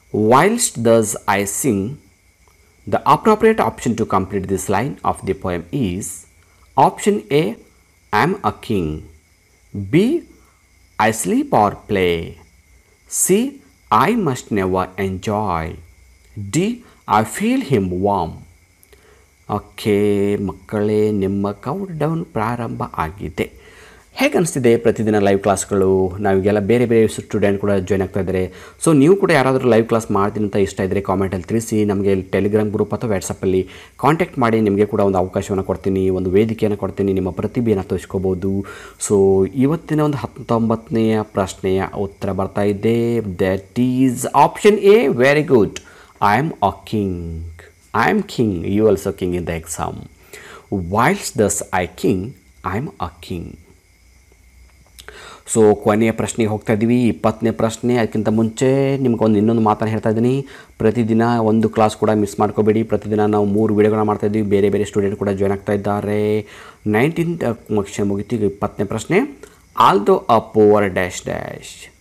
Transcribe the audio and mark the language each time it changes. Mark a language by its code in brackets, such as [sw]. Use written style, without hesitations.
[en] Whilst thus I sing, the appropriate option to complete this line of the poem is option A, I am a king, B, I sleep or play, C, I must never enjoy, D, I feel him warm. [kn] Okay ಮಕ್ಕಳೇ, ನಿಮ್ಮ count down ಪ್ರಾರಂಭ ಆಗಿದೆ. ಹೇಗೆ ಅನಿಸ್ತಿದೆ ಪ್ರತಿದಿನ live ಕ್ಲಾಸ್ಗಳು? ನಾವೀಗೆಲ್ಲ ಬೇರೆ ಬೇರೆ ಸ್ಟೂಡೆಂಟ್ ಕೂಡ ಜಾಯ್ನ್ ಆಗ್ತಾ ಇದ್ದಾರೆ. ಸೊ ನೀವು ಕೂಡ ಯಾರಾದರೂ ಲೈವ್ ಕ್ಲಾಸ್ ಮಾಡ್ತೀನಿ ಅಂತ ಇಷ್ಟ ಇದ್ದರೆ ಕಾಮೆಂಟಲ್ಲಿ ತಿಳಿಸಿ. ನಮಗೆ ಟೆಲಿಗ್ರಾಮ್ ಗ್ರೂಪ್ ಅಥವಾ ವಾಟ್ಸಪ್ಪಲ್ಲಿ ಕಾಂಟ್ಯಾಕ್ಟ್ ಮಾಡಿ. ನಿಮಗೆ ಕೂಡ ಒಂದು ಅವಕಾಶವನ್ನು ಕೊಡ್ತೀನಿ, ಒಂದು ವೇದಿಕೆಯನ್ನು ಕೊಡ್ತೀನಿ, ನಿಮ್ಮ ಪ್ರತಿಭೆಯನ್ನು ತೋರಿಸ್ಕೋಬೋದು. ಸೊ ಇವತ್ತಿನ ಒಂದು 19ನೇ ಪ್ರಶ್ನೆಯ ಉತ್ತರ ಬರ್ತಾ ಇದೆ. [en] That is option A. Very good. I am a king. I am king, you also king in the exam. Whilst thus I king, I am a king. [kn] So ಕೊನೆಯ ಪ್ರಶ್ನೆಗೆ ಹೋಗ್ತಾ ಇದ್ದೀವಿ, 20ನೇ ಪ್ರಶ್ನೆ. ಅದಕ್ಕಿಂತ ಮುಂಚೆ ನಿಮ್ಗೊಂದು ಇನ್ನೊಂದು ಮಾತನ್ನು ಹೇಳ್ತಾ ಇದ್ದೀನಿ. ಪ್ರತಿದಿನ ಒಂದು ಕ್ಲಾಸ್ ಕೂಡ ಮಿಸ್ ಮಾಡ್ಕೋಬೇಡಿ. ಪ್ರತಿದಿನ ನಾವು 3 ವೀಡಿಯೋಗಳನ್ನ ಮಾಡ್ತಾಯಿದ್ದೀವಿ. ಬೇರೆ ಬೇರೆ ಸ್ಟೂಡೆಂಟ್ ಕೂಡ ಜಾಯ್ನ್ ಆಗ್ತಾ ಇದ್ದಾರೆ. 19th ಕ್ವೆಶ್ಚನ್ ಮುಗಿತು. ಈಗ 20ನೇ ಪ್ರಶ್ನೆ. [en] Although a poor dash dash.